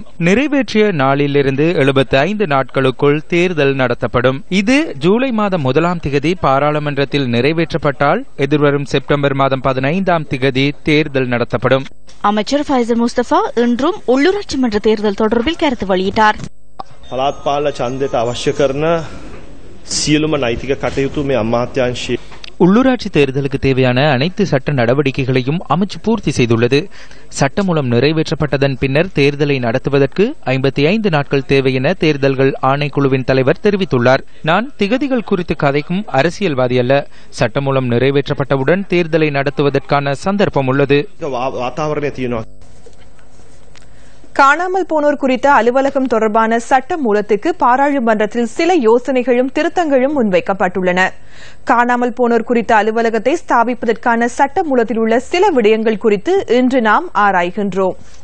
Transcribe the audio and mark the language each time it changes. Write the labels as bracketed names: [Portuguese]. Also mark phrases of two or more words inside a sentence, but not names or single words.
[Tamil] நிறைவேற்றிய நாளிலிருந்து 75 நாட்களுக்குள் தேர்தல் நடத்தப்படும். இது ஜூலை மாதம் 1ஆம் திகதி பாராளுமன்றத்தில் நிறைவேற்றப்பட்டால் எதிர்வரும் செப்டம்பர் மாதம் 15ஆம் திகதி தேர்தல் நடத்தப்படும். அமைச்சர் ஃபைசல் முஸ்தபா இன்றும் உள்ளூராட்சி மன்ற தேர்தல் தொடர்பில் கருத்து வெளியிட்டார். [Sinhala] පළාත් පාලන ඡන්දයට අවශ්‍ය කරන සියලුම නෛතික කටයුතු මේ අමාත්‍යාංශයේ [Tamil] உள்ளூராட்சி தேர்தலுக்கு தேவையான அனைத்து சட்ட நடவடிக்கைகளையும் அமைச்சு பூர்த்தி செய்துள்ளது. சட்டமூலம் நிறைவேற்றப்பட்டதன் பின்னர் தேர்தலை நடத்துவதற்கு 55 நாட்கள் தேவை என தேர்தல்கள் ஆணைக்குழுவின் தலைவர் தெரிவித்துள்ளார். நான் திகதிகள் குறித்து கதைக்கும் அரசியல்வாதி அல்ல. சட்டமூலம் நிறைவேற்றப்பட்டவுடன் தேர்தலை நடத்துவதற்கான சந்தர்ப்பம் உள்ளது. [Sinhala] වාතාවරණය තියෙනවා. [Tamil] காணாமல் போனோர் குறித்த அலுவலகம் தொடர்பான சட்ட மூலத்துக்கு பாராளுமன்றத்தில் சில யோசனைகளும் திருத்தங்களும் முன்வைக்கப்பட்டுள்ளன. காணாமல் போனோர் குறித்த அலுவலகத்தை ஸ்தாபிப்பதற்கான சட்ட மூலத்தில் உள்ள சில விடயங்கள் குறித்து இன்று நாம் ஆராய்கின்றோம்.